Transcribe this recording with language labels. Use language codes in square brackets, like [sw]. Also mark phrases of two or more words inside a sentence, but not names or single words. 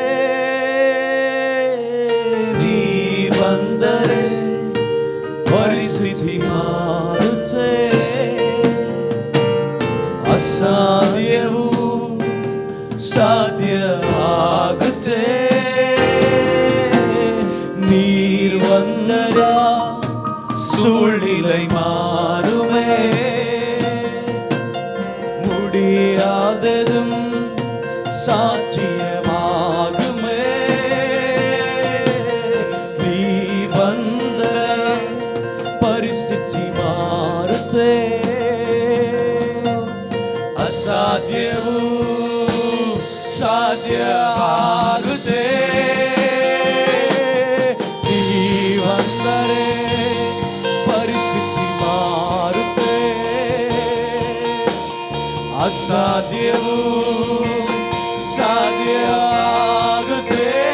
[kn] ನೀ ಬಂದರೆ ಪರಿಸ್ಥಿತಿ ಮಾರುತ್ತೆ, ಅಸಾಧ್ಯವು ಸಾಧ್ಯ ಆಗುತ್ತೆ. [ta] நீர் வந்ததா சூழ்நிலை மாறுமே, முடியாததும் சாத்தியமாகுமே. நீ வந்த [kn] ಪರಿಸ್ಥಿತಿ ಮಾರುತ್ತೆ, ಅಸಾಧ್ಯವು ಸಾಧ್ಯ ಆಗುತ್ತೆ. ನೀ ಬಂದರೆ ಪರಿಸ್ಥಿತಿ ಮಾರುತ್ತೆ, ಅಸಾಧ್ಯವು ಸಾಧ್ಯ ಆಗುತ್ತೆ.